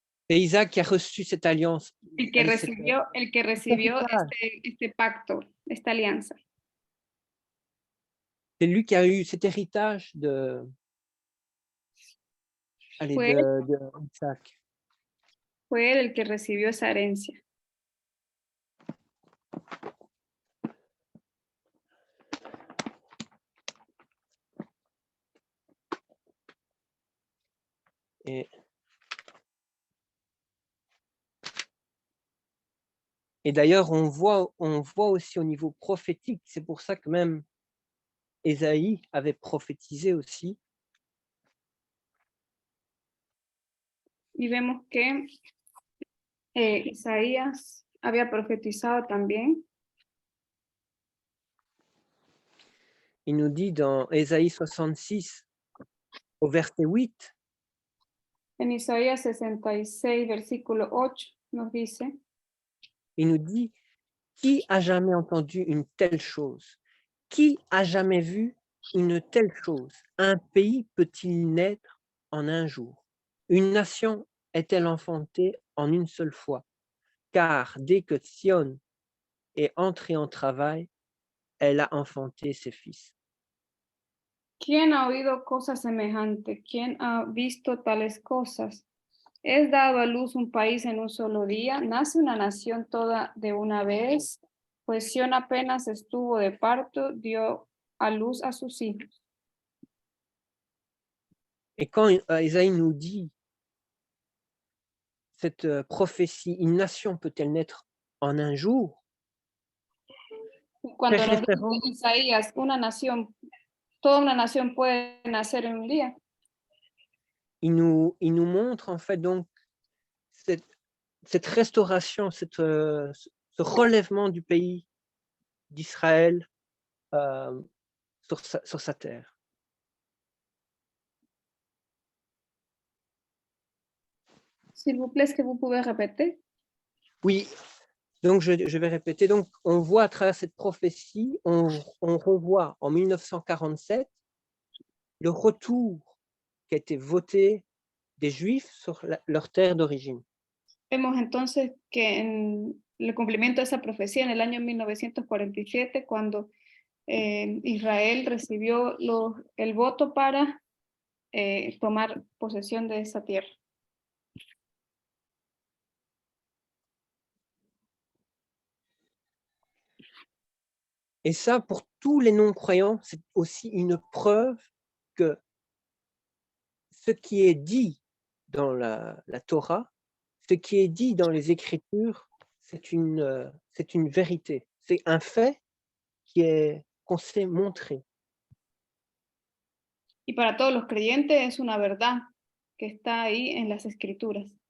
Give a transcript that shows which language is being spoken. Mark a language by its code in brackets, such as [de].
[fr] et Isaac qui a reçu cette alliance. [es] el que recibió este pacto, esta alianza. [fr] C'est lui qui a eu cet héritage de Isaac. [es] Fue él el que recibió esa herencia. [fr] Et d'ailleurs, on voit aussi au niveau prophétique, c'est pour ça que même Ésaïe avait prophétisé aussi. [es] Y vemos que Isaías había profetizado también. [fr] Il nous dit dans Ésaïe 66, au verset 8. [es] En Isaías 66, versículo 8, nos dice. [fr] Il nous dit, qui a jamais entendu une telle chose? Qui a jamais vu une telle chose? Un pays peut-il naître en un jour? Une nation est-elle enfantée en une seule fois? Car dès que Sion est entrée en travail, elle a enfanté ses fils. [es] ¿Quién ha oído cosas semejantes? ¿Quién ha visto tales cosas? ¿Es dado a luz un país en un solo día? ¿Nace una nación toda de una vez? Pues Sion apenas estuvo de parto, dio a luz a sus hijos. [fr] Et quand Isaïe nous dit cette prophétie, une nation peut-elle naître en un jour? [es] Cuando nos dice Isaías, toda una nación puede nacer en un día. [fr] Il nous montre en fait donc cette restauration, ce relèvement du pays d'Israël sur sa terre. S'il vous plaît, est-ce que vous pouvez répéter? Oui, donc je vais répéter. Donc, on voit à travers cette prophétie, on revoit en 1947 le retour qui a été voté des Juifs sur leur terre d'origine. [es] Vemos entonces que en el cumplimiento de esa profecía en el año 1947, cuando Israel recibió el voto para tomar posesión de esa tierra. [fr] Et ça, pour tous les non-croyants, c'est aussi une preuve que ce qui est dit dans la Torah, ce qui est dit dans les Écritures, c'est une vérité. C'est un fait qu'on sait montrer. [es] Y para todos los creyentes es una verdad que está ahí en las Escrituras.